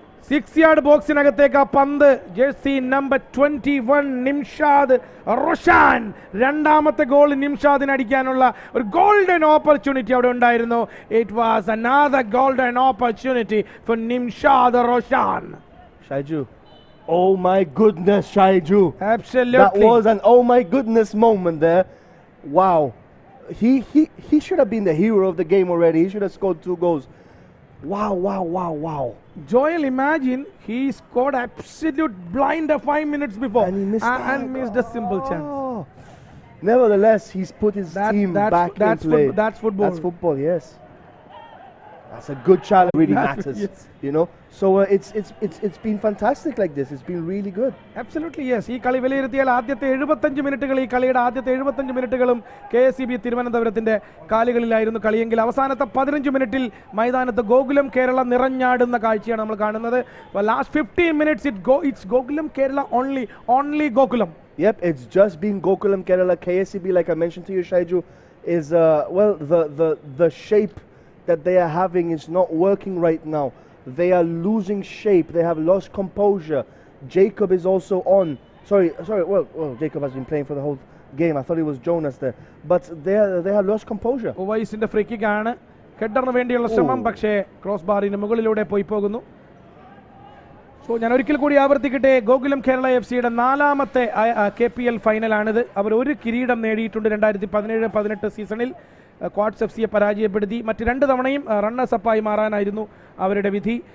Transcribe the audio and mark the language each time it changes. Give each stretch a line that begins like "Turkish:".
Malayalam: 6-yard ബോക്സിനകത്തേക്ക് ആ പന്ത്. Jersey number 21 Nimshad Roshan. രണ്ടാമത്തെ ഗോൾ നിംഷാദിന് അടിക്കാനുള്ള ഒരു ഗോൾഡൻ ഓപ്പർച്യൂണിറ്റി അവിടെ ഉണ്ടായിരുന്നു.
English: It was another golden opportunity for Nimshad Roshan. Shaiju, oh my goodness, Shaiju. Absolutely. That was an oh my goodness moment there. Wow. He should have been the hero of the game already. He should have scored 2 goals. Wow. Joel, imagine he scored absolute blind 5 minutes before and he missed a simple chance. Nevertheless, he's put his team back in play. That's football. That's football, yes. That's a good challenge. Really matters, yes. You know. So it's been fantastic like this. It's been really good. Absolutely, yes.
Malayalam: ഈ കളി വിലയിരുത്തിയാൽ ആദ്യത്തെ 75 മിനിറ്റുകൾ, ഈ കളിയുടെ ആദ്യത്തെ 75 മിനിറ്റുകളും KSEB തിരുവനന്തപുരത്തിന്റെ കാലുകളിലായിരുന്നു കളിയെങ്കിൽ അവസാനത്തെ 15 മിനിറ്റിൽ മൈതാനത്ത് ഗോകുലം കേരള നിറഞ്ഞാടുന്ന കാഴ്ചയാണ് നമ്മൾ കാണുന്നത്.
English: Last 15 minutes it's Gokulam Kerala only Gokulam. Yep, it's just been Gokulam Kerala. KSEB, like I mentioned to you, Shaiju, is well, the shape that they are having is not working right now. They are losing shape. They have lost composure. Jacob is also on. Sorry. Well, Jacob has been playing for the whole game. I thought it was Jonas there. But they have lost composure.
Malayalam: ഓവൈസിന്റെ free kick ആണ്. ഹെഡറിന് വേണ്ടിയുള്ള ശ്രമം, പക്ഷേ cross ബാറിന് മുകളിലൂടെ പോയി പോകുന്നു. So ഞാൻ ഒരിക്കൽ കൂടി ആവർത്തിക്കട്ടെ, ഗോകുലം കേരള FCയുടെ 4ാമത്തെ KPL ഫൈനലാണിത്. അവർ ഒരു കിരീടം നേടിയിട്ടുണ്ട് 2017-18 സീസണിൽ. ക്വാഡ്സ് FCയെ പരാജയപ്പെടുത്തി. മറ്റ് 2 തവണയും റണ്ണേഴ്സ് അപ്പായി മാറാനായിരുന്നു അവരുടെ വിധി.